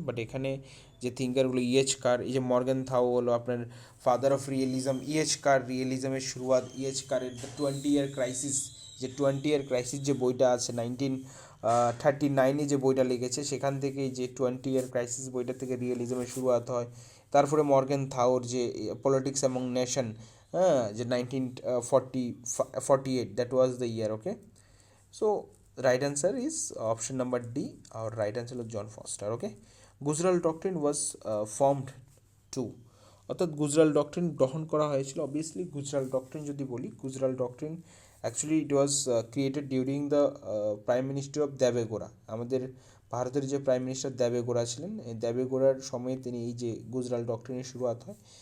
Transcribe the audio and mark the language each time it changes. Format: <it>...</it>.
<bn>But এখানে যে থিঙ্কারগুলো, ইএচ কার, এই যে মর্গানথাউ হলো আপনার ফাদার অফ রিয়েলিজম, ইএচ কার রিয়েলিজমের শুরুয়াত, ইএচ কারের দ্য 20-year ক্রাইসিস, যে 20-year ক্রাইসিস যে বইটা আছে 1939-এ যে বইটা লিখেছে, সেখান থেকে যে 20-year ক্রাইসিস বইটা থেকে রিয়েলিজমের শুরুয়াত হয়। তারপরে মর্গানথাউর যে পলিটিক্স অ্যামং নেশন, হ্যাঁ, যে 1948,</bn> <en>That was the year. Okay, so right answer is option number D. Our right answer is John Foster. Okay, Gujral doctrine was formed to,</en> <bn>অর্থাৎ গুজরাল ডক্ট্রিন গ্রহণ করা হয়েছিল।</bn> <en>obviously Gujral doctrine</en> <bn>যদি বলি,</bn> <en>Gujral doctrine actually it was created during the prime minister of Devegowda.</en> <bn>আমাদের ভারতের যে prime minister Devegowda ছিলেন, এই দেবেগৌড়ার সময়ে তিনি এই যে গুজরাল ডক্ট্রিনের শুরুয়াত হয়।</bn>